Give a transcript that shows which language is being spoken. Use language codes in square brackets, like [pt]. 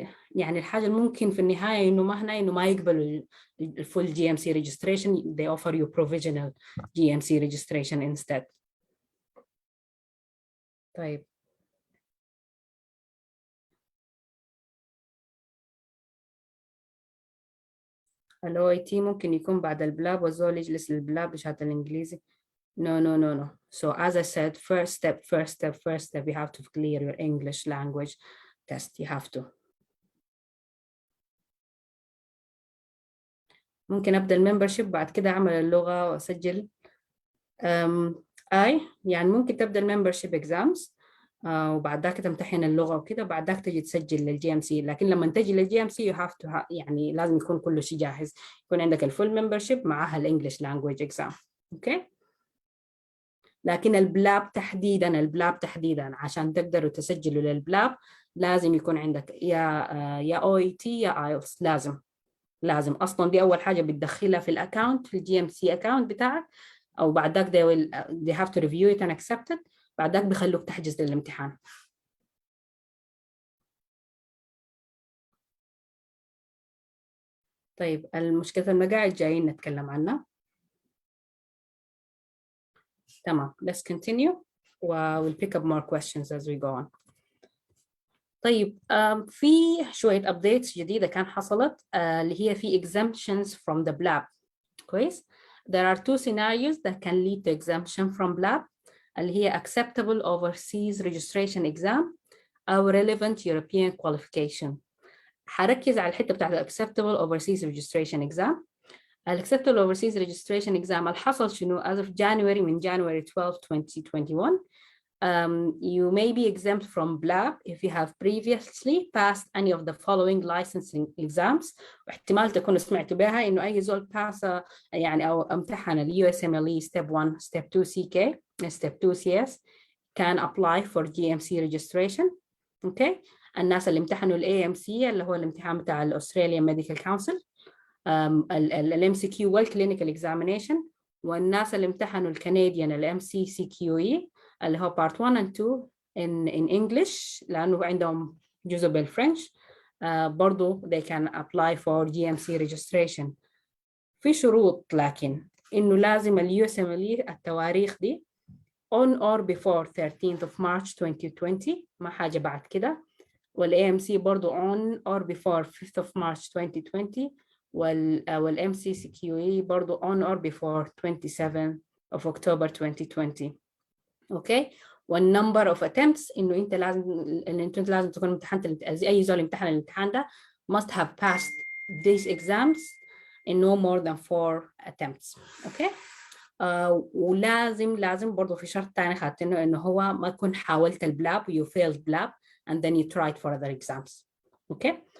[ar] يعني الحاجة الممكن في النهاية إنه ما يقبلوا [en] full GMC registration, they offer you provisional GMC registration instead. [ar] طيب ال OIT ممكن يكون بعد البلاب والزول يجلس للبلاب بشهادة الإنجليزي. [en] No. So as I said, first step, you have to clear your English language test. You have to. [ar] ممكن أبدأ الممبرشيب بعد كده أعمل اللغة وأسجل. يعني ممكن تبدأ الممبرشيب exams وبعد ذاك تمتحن اللغة وكده وبعد ذاك تجي تسجل للGMC. لكن لما تجي للGMC [en] you have to [ar] يعني لازم يكون كل شيء جاهز. يكون عندك الفول ممبرشيب معها الإنجليش language exam. أوكي. لكن البلاب تحديداً عشان تقدروا تسجلوا للبلاب لازم يكون عندك يا OIT يا IELTS. لازم أصلاً دي أول حاجة بتدخلها في الأكاونت في الGMC أكاونت بتاعك. أو بعد ذاك [en] they have to review it and accept it. [ar] بعد ذاك بيخلوك تحجز للامتحان. طيب المشكلة المقاعد جايين نتكلم عنها. [en] تمام. Let's continue. We'll pick up more questions as we go on. [ar] طيب في شوية updates جديدة كان حصلت اللي هي في [en] exemptions from the BLAB. كويس. There are 2 scenarios that can lead to exemption from BLAB [ar] اللي هي [en] acceptable overseas registration exam أو relevant European qualification. [ar] حركز على الحتة بتاعت [en] acceptable overseas registration exam. acceptable overseas registration exam [ar] الحصل شنو [en] as of January من January 12, 2021. You may be exempt from BLAB if you have previously passed any of the following licensing exams. [ar] واحتمال تكونوا سمعتوا بها إنه أي زول pass يعني أو امتحن ال USMLE Step 1, Step 2 CK, Step 2 CS [en] can apply for GMC registration. [ar] Okay. الناس اللي امتحنوا ال AMC اللي هو الامتحان بتاع ال Australian Medical Council الام سي كيو والكلينيكال اكزامينيشن، والناس اللي امتحنوا الكنديان الام سي سي كيو اي اللي هو بارت 1 [en] and 2 in English [ar] لانه عندهم جزء بالفرنش. برضو [en] they can apply for GMC registration. [ar] في شروط لكن إنه لازم [en] USMLE [ar] التواريخ دي [en] on or before 13th of March 2020 [ar] ما حاجة بعد كده، والAMC برضو [en] on or before 5th of March 2020 [ar] والMCCQE برضو [en] on or before 27th of October 2020. [ar] اوكي. والنمبر اوف attempts انه انت لازم تكون امتحنت اي زول امتحن الامتحان ده [en] must have passed these exams in no more than 4 attempts. [ar] اوكي. ولازم برضه في شرط تاني خدتينه انه هو ما تكون حاولت البلاب [en] you failed blab and then you tried for other exams. [ar] اوكي.